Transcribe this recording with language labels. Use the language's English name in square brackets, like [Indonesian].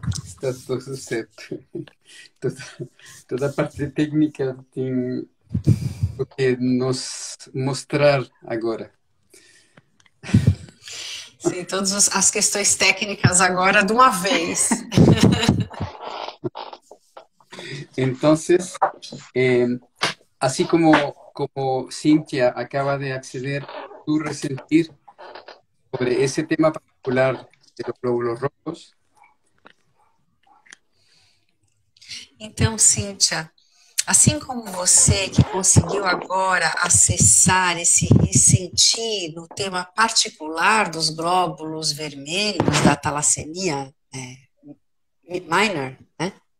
[Portuguese] Está tudo certo. Toda a parte técnica tem o que nos mostrar agora. Sim, todas as questões técnicas agora de uma vez. [Spanish] Entonces, así como Cintia acaba de acceder, tu resentir sobre ese tema particular de los glóbulos rojos. [Portuguese] Então, Cíntia, assim como você que conseguiu agora acessar esse ressentir no tema particular dos glóbulos vermelhos da talassemia minor, né?